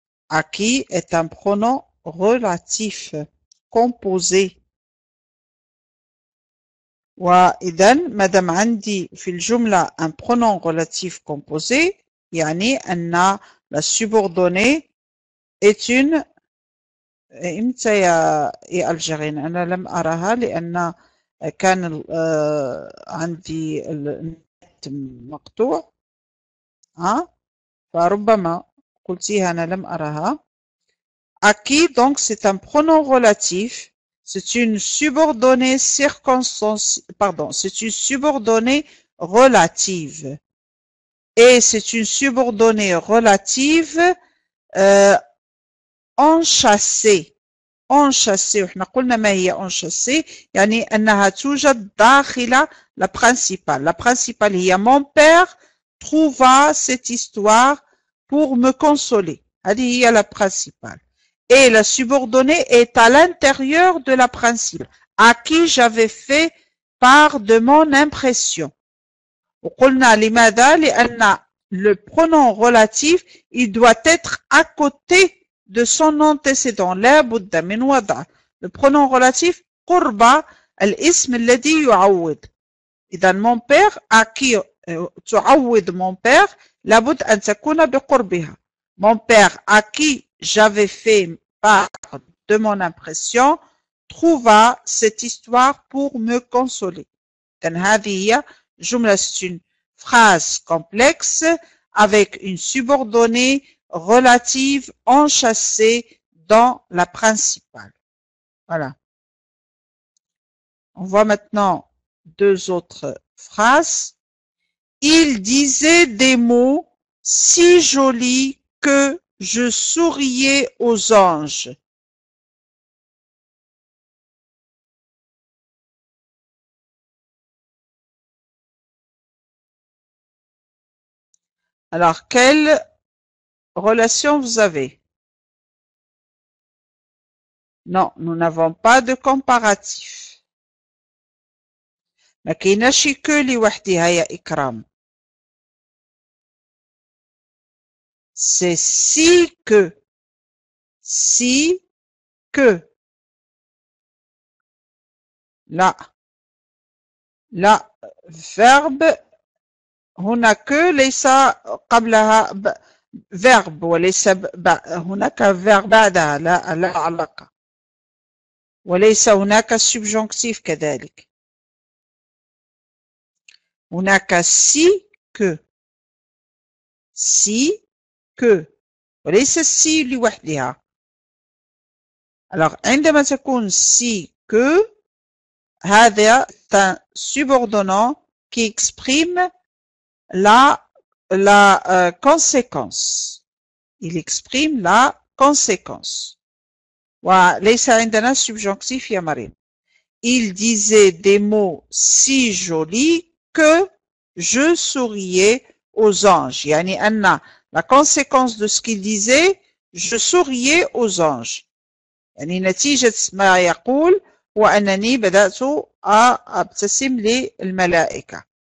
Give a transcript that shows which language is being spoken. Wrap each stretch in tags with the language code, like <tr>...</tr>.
<fr>À qui est un pronom relatif composé.</fr> <ar>وإذا ما دام عندي في الجملة</ar> <fr>un pronom relatif composé</fr> <ar>يعني أن</ar> <fr>la subordonnée est une.</fr> <ar>إمتى يا الجيرين؟ أنا لم أراها لأن كان عندي النت مقطوع، فربما قلتيها أنا لم أراها.</ar> <fr>À qui donc c'est un pronom relatif. C'est une subordonnée c'est une subordonnée relative. Et c'est une subordonnée relative enchâssée. enchâssée.</fr> <ar>وإحنا قلنا ما هي enchâssée؟ يعني أنها توجد داخل</ar> <fr>la principale. La principale هي mon père trouva cette histoire pour me consoler.</fr> <ar>هذه هي</ar> <fr>la principale. Et la subordonnée est à l'intérieur de la principale, à qui j'avais fait part de mon impression.</fr> <ar>وقلنا لماذا؟ لأن</ar> <fr>le pronom relatif il doit être à côté de son antécédent.</fr> <ar>لا بد من وضع</ar> <fr>le pronom relatif</fr> <ar>قرب الاسم الذي يعوض. إذا</ar> <fr>mon père à qui</fr> <ar>تعوض</ar> <fr>mon père</fr> <ar>لابد أن تكون بقربها.</ar> <fr>Mon père à qui j'avais fait part de mon impression trouva cette histoire pour me consoler. Donc,</fr> <ar>هذه هي جملة,</ar> <fr>c'est une phrase complexe avec une subordonnée relative enchâssée dans la principale. Voilà. On voit maintenant deux autres phrases. Il disait des mots si jolis que je souriais aux anges. Alors, quelle relation vous avez? Non, nous n'avons pas de comparatif.</fr> <ar>ما كايناش كو لوحدها يا إكرام.</ar> <fr>C'est si que. Si que.</fr> <ar>لا. لا. verbe هناك ليس قبلها verbe وليس هناك verbe بعدها لا علاقة. وليس هناك subjonctif كذلك. هناك</ar> <fr>si que. Si que.</fr> <ar>وليس si لوحدها.</ar> <fr>Alors</fr> <ar>عندما تكون</ar> <fr>si que هذا un subordonnant qui exprime la conséquence. Il exprime la conséquence.</fr> <ar>وليس عندنا subjonctif يا مريم.</ar> <fr>Il disait des mots si jolis que je souriais aux anges.</fr> <ar>يعني أن</ar> <fr>la conséquence de ce qu'il disait, je souriais aux anges.</fr> <ar>يعني نتيجة ما يقول وأنني بدأت أبتسم للملائكة.</ar>